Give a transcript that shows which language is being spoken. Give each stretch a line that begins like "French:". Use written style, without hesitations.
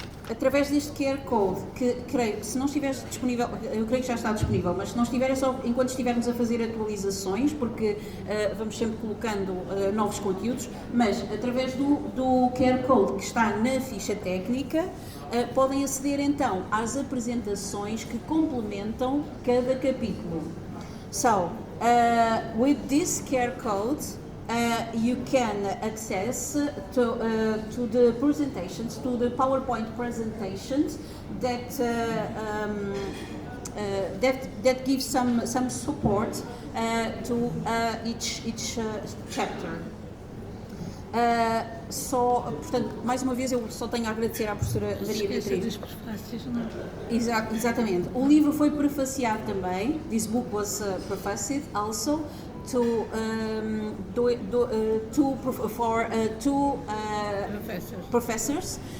Portuguese: Através deste QR Code, que creio que se não estiver disponível, eu creio que já está disponível, mas se não estiver é só enquanto estivermos a fazer atualizações, porque vamos sempre colocando novos conteúdos, mas através do QR Code que está na ficha técnica, podem aceder então às apresentações que complementam cada capítulo.
English: So, with this QR code, you can access to the presentations, to the PowerPoint presentations that that give some support to each chapter.
Portuguese: Portanto, mais uma vez eu só tenho a agradecer à professora Maria Beatriz. Dos prefácios, não? Exatamente. O livro foi prefaciado também.
English: This book was prefaced also for two professors.